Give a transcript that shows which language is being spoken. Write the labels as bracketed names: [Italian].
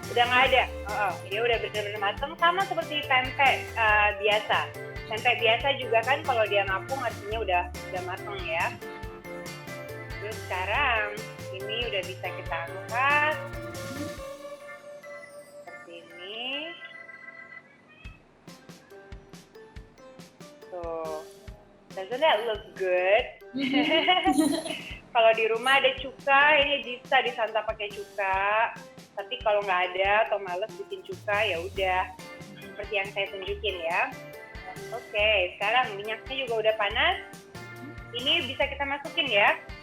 [Indonesian] Udah nggak ada, dia udah benar-benar mateng, sama seperti pempek biasa. Pempek biasa juga kan kalau dia ngapung artinya udah matang ya. Terus sekarang ini udah bisa kita angkat seperti ini. [English] Tuh, doesn't that look good? [Indonesian] Kalau di rumah ada cuka, ini bisa disantap pakai cuka. Tapi kalau nggak ada atau males bikin cuka, ya udah seperti yang saya tunjukin ya. Oke, sekarang minyaknya juga udah panas. Ini bisa kita masukin ya.